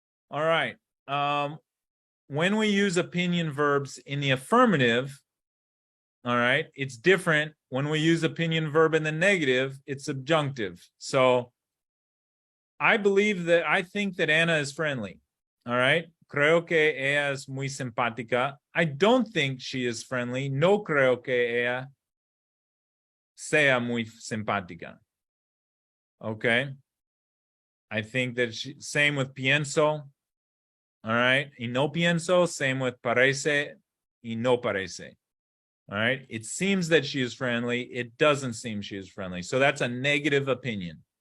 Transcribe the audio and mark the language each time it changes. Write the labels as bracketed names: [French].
[English] All right. When we use opinion verbs in the affirmative, all right, it's different. When we use opinion verb in the negative, it's subjunctive. So I think that Anna is friendly. All right. [Spanish] Creo que ella es muy simpática. [English] I don't think she is friendly. [Spanish] No creo que ella sea muy simpática. [English] Okay. I think that same with pienso. All right. [Spanish] Y no pienso, [English] same with [Spanish] parece y no parece. All right. [English] It seems that she is friendly. It doesn't seem she is friendly. So that's a negative opinion.